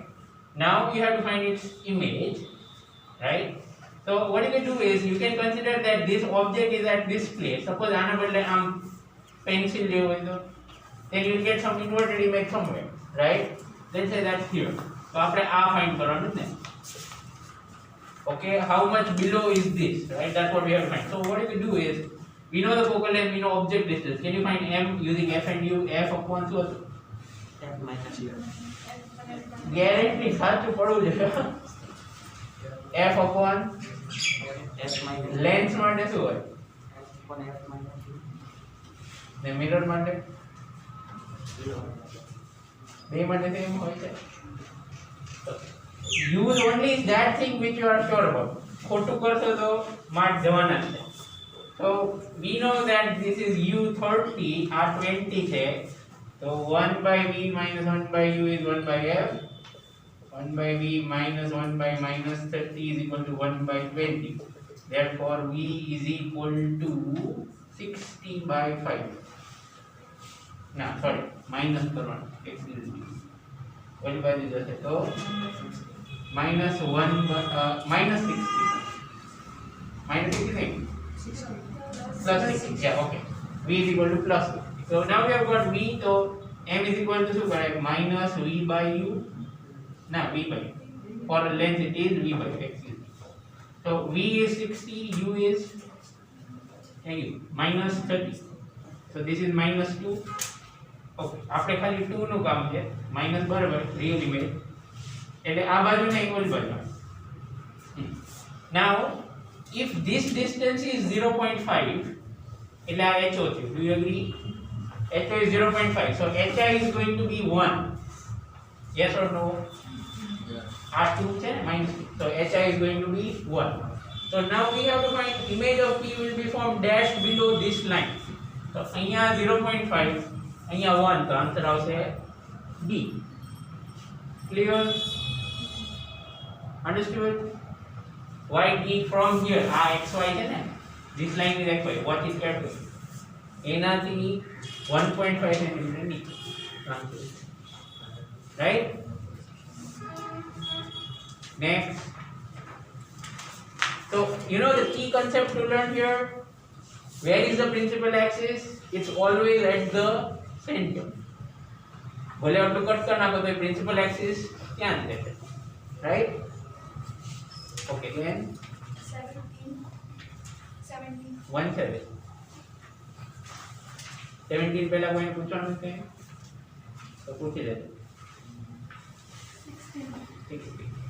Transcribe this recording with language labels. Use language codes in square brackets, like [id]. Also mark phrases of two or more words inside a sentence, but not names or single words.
[en] Now you have to find its image. Right? So what you can do is you can consider that this object is at this place. Suppose I am pencil level. Then you will get some inverted image somewhere, right? Let's say that's here. So after find [hi] करवाना है. [en] Okay, how much below is this, right? That's what we have to find. So what we do is we know the focal length, we know object distance. Can you find m using f and u? F upon what? F minus u. [gu] Guarantee સાચું પડવું છે. F upon F minus length માટે શું હોય? [en] F upon F minus u. [gu] ને મિરર માટે 0. બે માટે સેમ હોય છે. [en] Use only that thing which you are sure about. [gu] ખોટું કરશો તો માર્ક જવાના છે. [en] So we know that this is u30, r20 છે. So 1 by v minus 1 by u is 1 by f. 1 by v minus 1 by minus 30 is equal to 1 by 20. Therefore v is equal to 60 by 5. No, sorry, minus करवाना. Excuse me. What by this [hi] है तो [en] minus 1 by minus 60. Minus 60 plus 60. Yeah, okay. V is equal to plus 60. So now we have got v. So m is equal to minus v by u. No, v by u. For length it is v by u. Excuse me. So v is 60, u is minus 30. So this is minus 2. [gu] Okay, આપણે ખાલી 2 નું કામ છે. માઈનસ બરાબર [en] real image [gu] એટલે આ બાજુને ઇક્વલ બાજુ. [en] Now if this distance is 0.5 [gu] એટલે આ HO છે. [en] Do you agree? HO is 0.5. So HI is going to be 1. Yes or no? Yeah. R2 [gu] છે ને [en] minus 2. So HI is going to be 1. So now we have to find image of P will be formed dash below this line. [gu] So અહીંયા 0.5 અહીંયા 1 તો આન્સર આવશે D. [en] Clear? Understood? Why D from here? XY [gu] છે ને? [en] This line is XY. What is that? [gu] એનાથી 1.5 centimeter નીચે. [en] Right? Next. So you know the key concept to learn here. Where is the principal axis? It's always at the center. [hi] भले आप कट करना तो [en] principal axis [hi] क्या है, [en] right? Okay, then 17. [hi] 17 पहला कोई पूछना है तो पूछ ही लेते. 16.